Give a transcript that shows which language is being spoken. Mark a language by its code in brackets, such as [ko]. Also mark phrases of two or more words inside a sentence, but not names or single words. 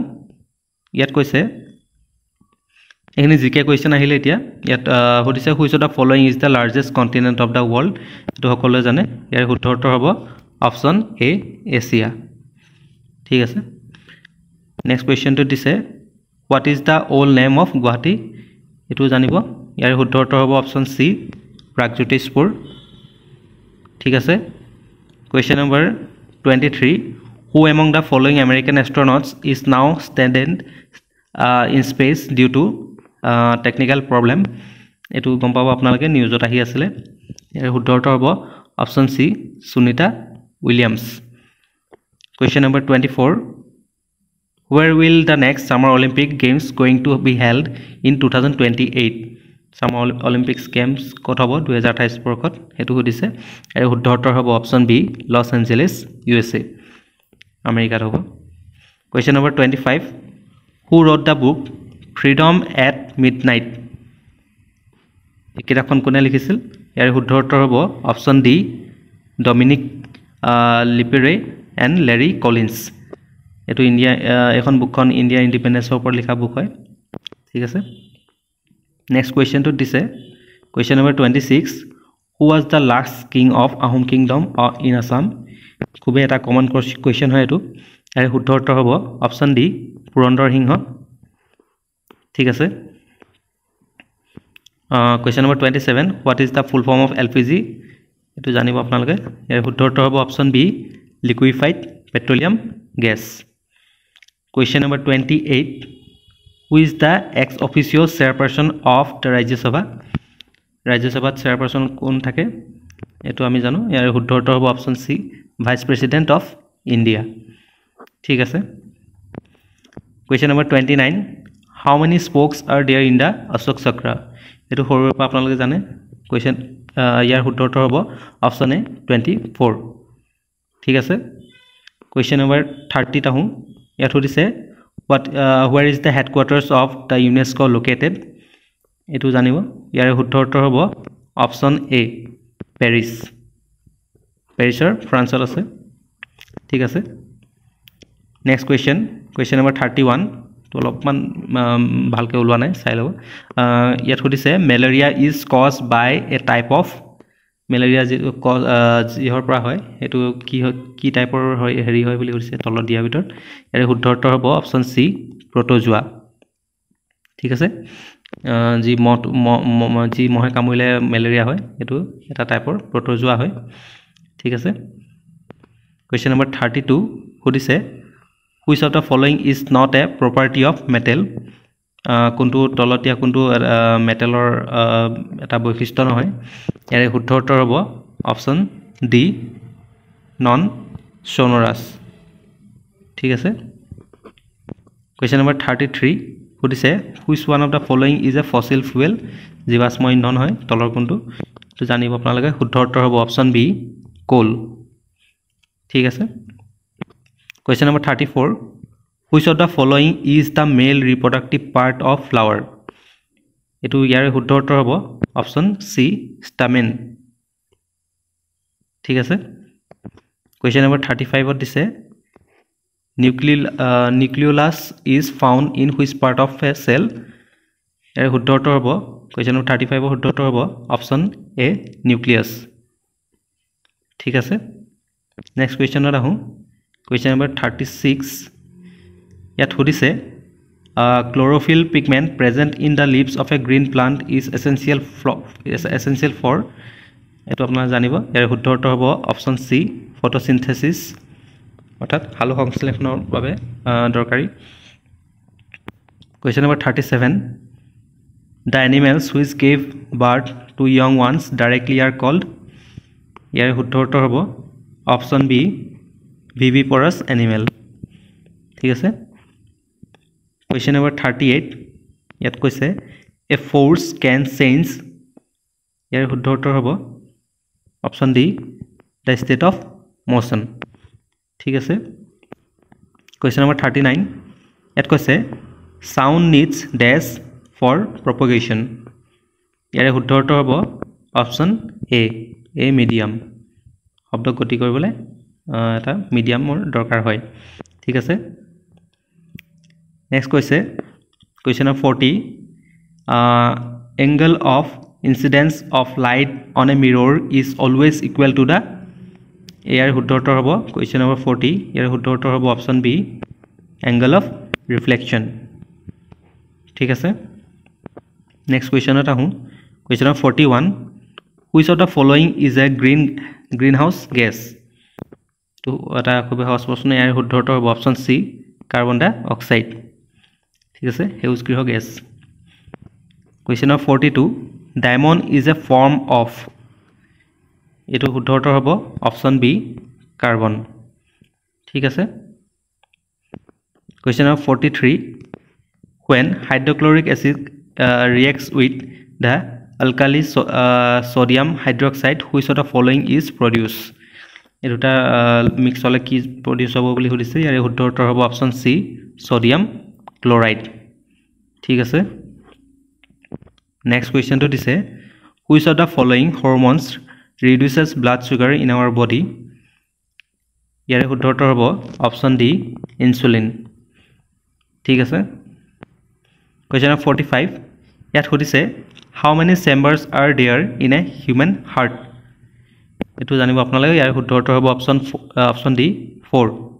[as] ইয়াত কৈছে এখিনি জিকে কোৱেশ্চন আহিলে এতিয়া ইয়াত সুধিছে [en] which of the following is the largest continent of the world? [as] এটো সকলোৱে জানে। ইয়াৰ শুদ্ধ উত্তৰ হ'ব অপশ্যন এ এছিয়া। ঠিক আছে নেক্সট কোৱেশ্চনটো দিছে [en] what is the old name of Guwahati [as] এটো জানিব ইয়াৰ শুদ্ধ উত্তৰ হ'ব অপশ্যন সি প্ৰাগজ্যোতিষপুৰ ঠিক আছে [en] question number 23 who among the following American astronauts is now stranded in space due to technical problem [as] এটো গম পাব আপোনালোকে নিউজত আহি আছিল ইয়াৰ শুদ্ধ উত্তৰ হ'ব অপশ্যন সি সুনিতা উইলিয়ামছ [en] Question number 24 Where will the next Summer Olympic Games going to be held in 2028 Summer Olympics Games [as] ক'ত হ'ব 2028 বৰ্ষত হেতু সুধিছে আৰু শুদ্ধ উত্তৰ হ'ব অপশ্যন বি লছ এঞ্জেলেছ USA আমেৰিকাত হ'ব [en] Question number 25 Who wrote the book Freedom at Midnight [as] এই কিতাপখন কোনে লিখিছিল ইয়াৰ শুদ্ধ উত্তৰ হ'ব অপশ্যন ডি ডমিনিক লিপেৰে and Larry Collins এটো ইন্ডিয়া এখন বুকখন ইন্ডিয়া ইন্ডিপেন্ডেন্সৰ ওপৰত লিখা বুক হয় ঠিক আছে নেক্সট কোৱেশ্চনটো দিছে [en] question number [as] 26 [en] who was the last king of Ahom kingdom in Assam [as] খুবে এটা কমন কোৱেশ্চন হয় এটো আৰু শুদ্ধ উত্তৰ হ'ব অপশ্যন ডি পুৰন্দৰ সিংহ ঠিক আছে [en] question number [as] 27 [en] what is the full form of LPG [as] এটো জানিব আপোনালোকে ইয়াৰ শুদ্ধ উত্তৰ হ'ব অপশ্যন বি [en] liquefied petroleum gas question number 28 who is the ex officio chairperson of the Rajya Sabha chairperson [as] কোন থাকে এটো আমি জানো ইয়াৰ শুদ্ধ উত্তৰ হ'ব অপশ্যন সি [en] vice president of India [as] ঠিক আছে [en] question number 29 how many spokes are there in the Ashok Chakra [as] এটো সৰুৰ পৰা আপোনালোকে জানে question ইয়াৰ শুদ্ধ উত্তৰ হ'ব অপশ্যন এ 24 ঠিক আছে [en] question number 30 [as] টা হু ইয়াত সুধিছে [en] where is the headquarters of the UNESCO located [as] এটো জানিব ইয়াৰ শুদ্ধ উত্তৰ হ'ব অপশ্যন এ পেৰিছৰ ফ্ৰান্সত আছে ঠিক আছে নেক্সট [en] question number 31 [as] তো অলপমান ভালকৈ ওলোৱা নাই চাই ল'ব ইয়াত সুধিছে [en] malaria is caused by a type of [as] মেলেৰিয়া যিহৰ পৰা হয় সেইটো কি টাইপৰ হয় হেৰি হয় বুলি সুধিছে তলত দিয়াৰ ভিতৰত ইয়াৰে শুদ্ধ উত্তৰ হ'ব অপশ্যন চি প্ৰট'জোৱা ঠিক আছে যি মহে কামুৰিলে মেলেৰিয়া হয় সেইটো এটা টাইপৰ প্ৰট'জোৱা হয় ঠিক আছে [en] question number [as] 32 সুধিছে [en] which of the following is not a property of metal [as] কোনটো তলত দিয়া কোনটো মেটেলৰ এটা বৈশিষ্ট্য নহয় ইয়াৰে শুদ্ধ উত্তৰ হ'ব অপশ্যন ডি [en] non sonorous [as] ঠিক আছে [en] question number [as] 33 সুধিছে which [en] one of the following is a fossil fuel [as] জীৱাশ্ম ইন্ধন হয় তলৰ কোনটো তো জানিব আপোনালোকে শুদ্ধ উত্তৰ হ'ব অপশ্যন বি কোল ঠিক আছে [en] Question number 34 Which of the following is the male reproductive part of flower [as] এটো ইয়াৰে শুদ্ধ উত্তৰ হ'ব অপশ্যন সি stamen ঠিক আছে [en] Question number 35 দিছে nucleolus is found in which part of a cell [as] ইয়াৰে শুদ্ধ উত্তৰ হ'ব [en] Question number 35 [as] শুদ্ধ উত্তৰ হ'ব অপশ্যন এ [en] nucleus [as] ঠিক আছে নেক্সট কুৱেশ্যনত আহো [en] Question number 36 [as] ইয়াত সুধিছে [en] chlorophyll pigment present in the leaves of a green plant is essential for [as] এটো আপোনারা জানিব ইয়াৰ শুদ্ধ উত্তৰ হ'ব অপশ্যন সি ফটোসিনথেসিস অৰ্থাৎ হালো সংশ্লেষণৰ বাবে দৰকাৰী [en] Question number 37 The animals which gave birth to young ones directly are called [as] ইয়াৰ শুদ্ধ উত্তৰ হ'ব অপশ্যন বি [en] viviparous animal [as] ঠিক আছে [en] Question number 38 [as] ইয়াত কৈছে a [en] force can change [as] ইয়াৰ শুদ্ধ উত্তৰ হ'ব অপশ্যন ডি [en] the state of motion [as] ঠিক আছে [en] Question number 39 [as] ইয়াত কৈছে [en] sound needs dash for propagation [as] ইয়াৰ শুদ্ধ উত্তৰ হ'ব অপশ্যন এ medium শব্দ গতি কৰিবলৈ এটা মিডিয়ামৰ দৰকাৰ হয় ঠিক আছে [en] নেক্সট question of 40 angle of incidence of light on a mirror is always equal to the [as] ইয়াৰ শুদ্ধ উত্তৰ হ'ব [en] question number 40 [as] ইয়াৰ শুদ্ধ উত্তৰ হ'ব অপশ্যন বি [en] angle of reflection [as] ঠিক আছে নেক্সট কুৱেশ্যনত আহো [en] question of 41 which of the following is a greenhouse gas [as] তো এটা খুব সহজ প্ৰশ্ন ইয়াৰ শুদ্ধ উত্তৰ হ'ব অপশ্যন সি [en] carbon dioxide [as] ঠিক আছে সেউজগৃহ গেছ [en] Question of 42 diamond is a form of [as] এটো শুদ্ধ উত্তৰ হ'ব অপশ্যন বি কাৰ্বন ঠিক আছে [en] Question of 43 when hydrochloric acid reacts with the alkali sodium hydroxide which of the following is produced [as] এটা মিক্স হলে কি প্ৰডিউস হ'ব বুলি সুধিছে ইয়াৰ শুদ্ধ উত্তৰ হ'ব অপশ্যন সি সোডিয়াম ক্লোৰাইড ঠিক আছে নেক্সট কুৱেশ্যনটো দিছে [en] which of the following hormones reduces blood sugar in our body [as] ইয়াৰ শুদ্ধ উত্তৰ হ'ব অপশ্যন ডি ইনসুলিন ঠিক আছে [en] Question of 45 [as] ইয়াত সুধিছে [en] how many chambers are there in a human heart [as] এটো জানিব আপোনালোকে ইয়াৰ শুদ্ধ উত্তৰ হ'ব অপশ্যন ডি 4